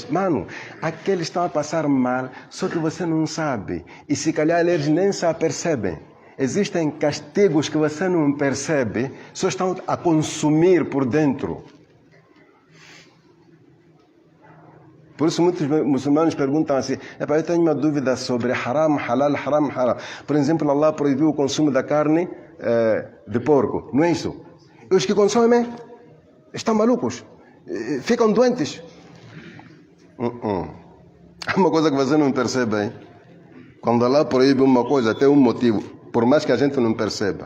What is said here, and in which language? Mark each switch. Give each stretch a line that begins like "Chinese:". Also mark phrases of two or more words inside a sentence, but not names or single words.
Portuguese: Mano, aqueles estão a passar mal, só que você não sabe. E se calhar eles nem se apercebem. Existem castigos que você não percebe, só estão a consumir por dentro. Por isso muitos muçulmanos perguntam assim, eu tenho uma dúvida sobre
Arabic: حرام، حلال، حرام، حرام.
Portuguese: Por exemplo, Allah proibiu o consumo da carne de porco, não é isso? E os que consomem estão malucos, ficam doentes. É uma coisa que você não percebe, hein? Quando Allah proíbe uma coisa, tem um motivo, por mais que a gente não perceba.